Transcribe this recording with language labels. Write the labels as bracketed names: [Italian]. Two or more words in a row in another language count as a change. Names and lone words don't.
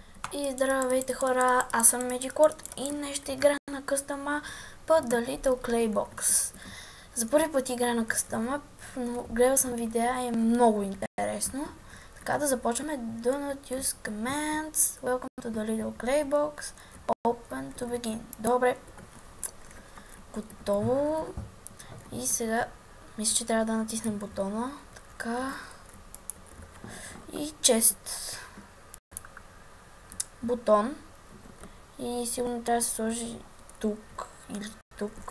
[Bulgarian] И здравейте хора, аз съм Медикорд и днес ще играя на [English] Custom Map [Bulgarian] The Little Clay Box. За първи път играя на [English] Custom Map, [Bulgarian] но гледал съм видеа и е много интересно. Така да започваме. [English] Do not use commands. Welcome to the Little Clay Box. Open to begin. [Bulgarian] Добре. Готово. И сега мисля, че трябва да натиснем бутона. Така. И чест. Бутон. И сигурно трябва да се сложи тук или тук.